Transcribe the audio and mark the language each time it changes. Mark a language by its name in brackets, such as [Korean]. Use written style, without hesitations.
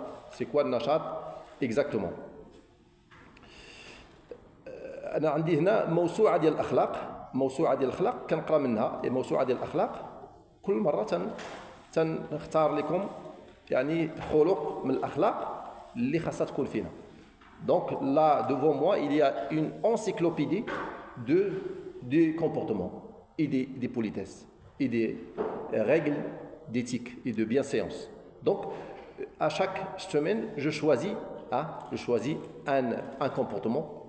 [French] C'est quoi le nashat exactement? [Arabic] أنا عندي هنا موسوعة ديال الأخلاق كنقرا منها الموسوعة ديال الأخلاق كل مرة تنختار لكم يعني خلق من الأخلاق اللي خاصها تكون فينا. [French] Donc là devant moi il y a une encyclopédie des comportements et des politesses et des règles d'éthique et de bienséance. Donc à chaque semaine je choisis un comportement.